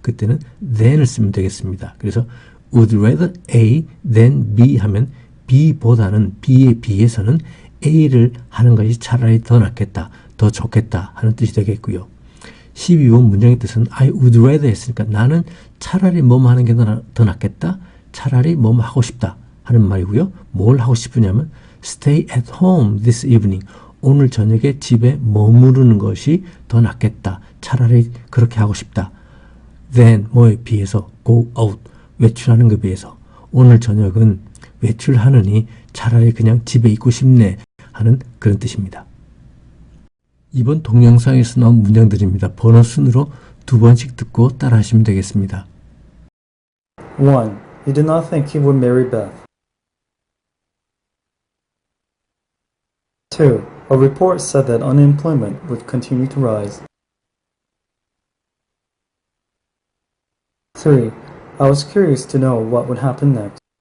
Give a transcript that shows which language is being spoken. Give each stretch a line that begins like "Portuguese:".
Korean: 그때는 than을 쓰면 되겠습니다. 그래서 would rather A than B 하면 B보다는 B에 비해서는 A를 하는 것이 차라리 더 낫겠다, 더 좋겠다 하는 뜻이 되겠고요. 12번 문장의 뜻은 I would rather 했으니까 나는 차라리 뭐뭐 하는 게 더 낫겠다, 차라리 뭐뭐 하고 싶다 하는 말이고요. 뭘 하고 싶으냐면
English: stay at home this evening.
Korean: 오늘 저녁에 집에 머무르는 것이 더 낫겠다. 차라리 그렇게 하고 싶다.
English: Then
Korean: 뭐에 비해서
English: go out.
Korean: 외출하는 것에 비해서 오늘 저녁은 외출하느니 차라리 그냥 집에 있고 싶네 하는 그런 뜻입니다. 이번 동영상에서 나온 문장들입니다. 번호 순으로 두 번씩 듣고 따라 하시면 되겠습니다. 1.
English: He did not think he would marry Beth. 2. A report said that unemployment would continue to rise. 3. I was curious to know what would happen next.